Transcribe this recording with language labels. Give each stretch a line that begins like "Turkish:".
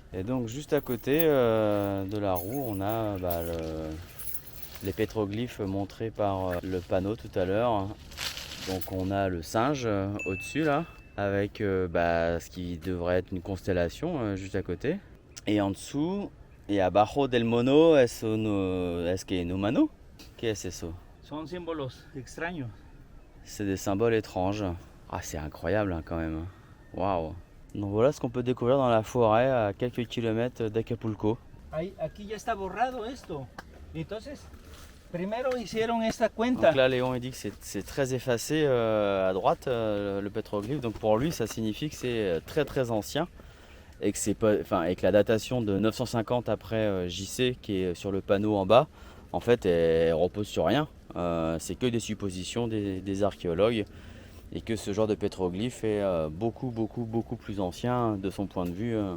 French: Et donc juste à côté de la roue, on a les pétroglyphes montrés par le panneau tout à l'heure. Donc on a le singe au-dessus là, avec ce qui devrait être une constellation juste à côté. Et en dessous,
Spanish: y abajo del mono es que un humano? ¿Qué es eso? Son símbolos extraños.
French: C'est des symboles étranges. Ah, c'est incroyable quand même. Waouh. Donc voilà ce qu'on peut découvrir dans la forêt à quelques kilomètres d'Acapulco.
Spanish: Aquí ya está borrado esto. Entonces, primero hicieron esta cuenta.
French: Donc là, Léon il dit que c'est très effacé à droite le pétroglyphe. Donc pour lui, ça signifie que c'est très très ancien et que la datation de 950 après JC qui est sur le panneau en bas, en fait, elle repose sur rien. C'est que des suppositions des archéologues et que ce genre de pétroglyphe est beaucoup plus ancien de son point de vue.